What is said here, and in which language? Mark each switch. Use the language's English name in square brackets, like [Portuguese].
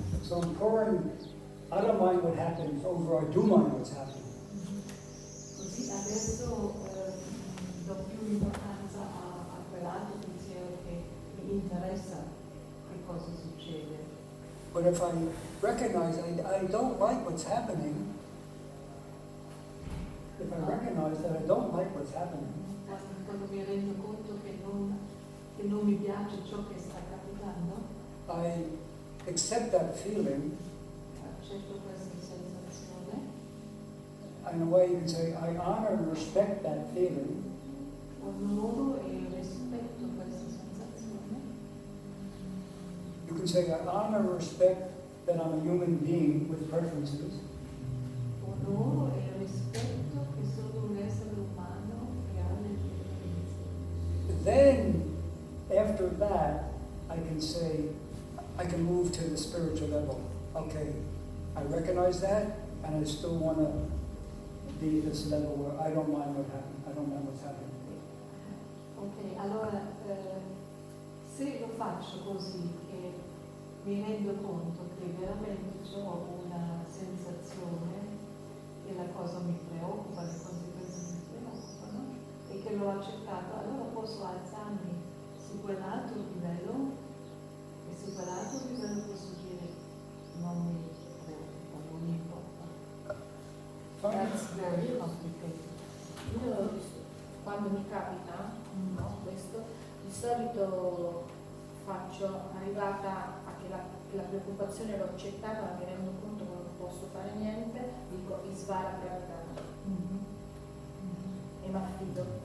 [English] So I'm pouring, I don't mind what happens over I do mind what's happening. [Italian] Così adesso do più importanza a quell'altro pensiero che mi interessa che cosa succede. [English] But if I recognize I don't like what's happening, if I recognize that I don't like what's happening, [Italian] Quando mi rendo conto che non mi piace ciò che sta capitando, [English] I accept that feeling. [Italian] accetto questa sensazione, [English] In a way you can say, I honor and respect that feeling, [Italian] onoro e rispetto questa sensazione, [English] you can say, I honor and respect that I'm a human being with preferences, [Italian] onoro e rispetto che sono un essere umano che ha le preferenze. [English] then after that I can say, I can move to the spiritual level. Okay, I recognize that, and I still want to be at this level where I don't mind what happened. I don't mind what's happening. [Italian] Ok, allora se lo faccio così e mi rendo conto che veramente ho una sensazione che la cosa mi preoccupa, le conseguenze mi preoccupano e che l'ho accettato, allora posso alzarmi su quell'altro livello e su quell'altro livello posso dire non mi preoccupa, non mi importa. [English] That's very complicated. [Italian] Io quando mi capita, no, questo, di solito faccio, arrivata a che la preoccupazione l'ho accettata, ma mi rendo conto che non posso fare niente, dico Isvara Pradana e mi affido.